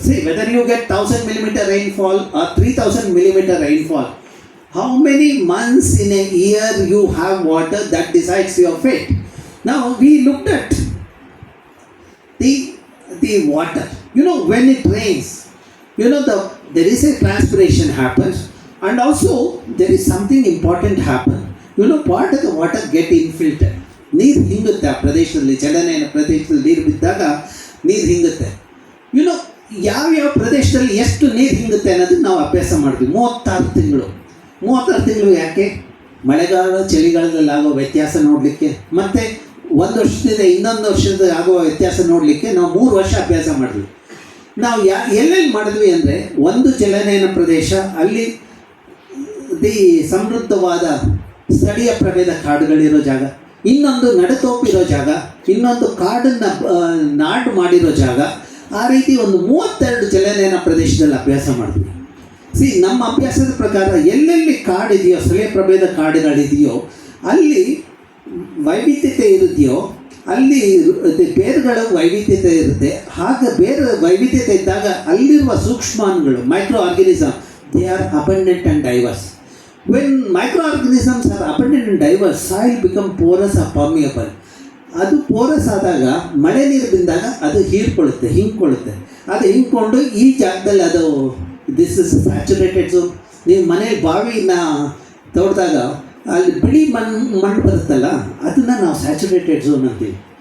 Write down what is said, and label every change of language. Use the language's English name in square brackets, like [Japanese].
[English] See, whether you get 1,000 millimeter rainfall or 3,000 millimeter rainfall, how many months in a year you have water, that decides your fate. Now we looked at the water. You know, when it rains, you know, there is a transpiration happens, and also there is something important happen. You know, part of the water get infiltrated. [Kannada] ನೀರು ಹಿಂಗುತ್ತೆ ಆ ಪ್ರದೇಶದಲ್ಲಿ, ಚಲನೆಯ ಪ್ರದೇಶದಲ್ಲಿ ನೀರು ಬಿದ್ದಾಗ ನೀರು ಹಿಂಗುತ್ತೆ. [English] you know, [Kannada] ಯಾವ್ಯಾವ ಪ್ರದೇಶದಲ್ಲಿ ಎಷ್ಟು ನೀರು ಹಿಂಗುತ್ತೆ ಅನ್ನೋದನ್ನು ನಾವು ಅಭ್ಯಾಸ ಮಾಡಿದ್ವಿ. 36 ತಿಂಗಳು ಯಾಕೆ? ಮಳೆಗಾಲ ಚಳಿಗಾಲದಲ್ಲಿ ಆಗೋ ವ್ಯತ್ಯಾಸ ನೋಡಲಿಕ್ಕೆ, ಮತ್ತು ಒಂದು ವರ್ಷದಿಂದ ಇನ್ನೊಂದು ವರ್ಷದ ಆಗುವ ವ್ಯತ್ಯಾಸ ನೋಡಲಿಕ್ಕೆ ನಾವು 3 ವರ್ಷ ಅಭ್ಯಾಸ ಮಾಡಿದ್ವಿ. ನಾವು ಎಲ್ಲೆಲ್ಲಿ ಮಾಡಿದ್ವಿ ಅಂದರೆ, ಒಂದು ಜಲನಯನ ಪ್ರದೇಶ, ಅಲ್ಲಿ ಸಮೃದ್ಧವಾದ ಸ್ಥಳೀಯ ಪ್ರಭೇದ ಕಾಡುಗಳಿರೋ ಜಾಗ, ಇನ್ನೊಂದು ನಡುತೋಪಿರೋ ಜಾಗ, ಇನ್ನೊಂದು ಕಾಡನ್ನು ನಾಡು ಮಾಡಿರೋ ಜಾಗ, ಆ ರೀತಿ ಒಂದು 32 ಜಲನಯನ ಪ್ರದೇಶದಲ್ಲಿ ಅಭ್ಯಾಸ ಮಾಡಿದ್ವಿ. ನಮ್ಮ ಅಭ್ಯಾಸದ ಪ್ರಕಾರ ಎಲ್ಲೆಲ್ಲಿ ಕಾಡಿದೆಯೋ, ಸ್ಥಳೀಯ ಪ್ರಭೇದ ಕಾಡುಗಳಿದೆಯೋ, ಅಲ್ಲಿ ವೈವಿಧ್ಯತೆ ಇರುತ್ತೆಯೋ, ಅಲ್ಲಿ ಬೇರುಗಳ ವೈವಿಧ್ಯತೆ ಇರುತ್ತೆ. ಹಾಗೆ ಬೇರೆ ವೈವಿಧ್ಯತೆ ಇದ್ದಾಗ ಅಲ್ಲಿರುವ ಸೂಕ್ಷ್ಮಾಣುಗಳು, micro organism, [English] They are abundant and diverse. When microorganisms are abundant and diverse, soil become porous or permeable. [Kannada] ಅದು ಪೋರಸ್ ಆದಾಗ ಮಳೆ ನೀರು ಬಿದ್ದಾಗ ಅದು ಹಿಂಡ್ಕೊಳ್ಳುತ್ತೆ. ಅದು ಹಿಂಡ್ಕೊಂಡು ಈ ಜಾಗದಲ್ಲಿ ಅದು [English] This is saturated zone. [Kannada] ನೀವು ಮನೇಲಿ ಬಾವಿನ ತೋಡಿದಾಗ ಅಲ್ಲಿ ಬಿಳಿ ಮಣ್ಣು ಬರುತ್ತಲ್ಲ, ಅದನ್ನು ನಾವು ಸ್ಯಾಚುರೇಟೆಡ್ ಝೋನ್ ಅಂತೀವಿ.